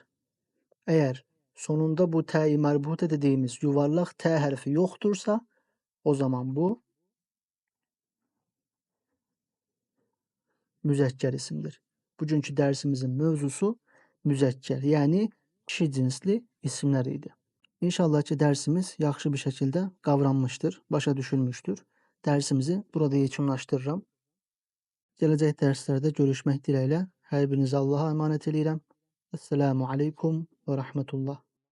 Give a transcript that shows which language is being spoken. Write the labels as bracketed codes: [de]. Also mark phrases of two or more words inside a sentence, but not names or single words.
[tr] Eğer sonunda bu t-i merbute dediğimiz yuvarlak t harfi yoktursa o zaman bu müzekker isimdir. Bugünkü dersimizin mövzusu müzekker, yani kişi cinsli isimler idi. İnşallah ki dersimiz yaxşı bir şekilde qavranmıştır, başa düşülmüştür. [az] Dersimizi burada yekunlaşdırıram. Gələcək dərslərdə görüşmək diləyilə hər birinizi Allaha əmanət eləyirəm. [ar] Esselamu aleykum və rəhmətullah.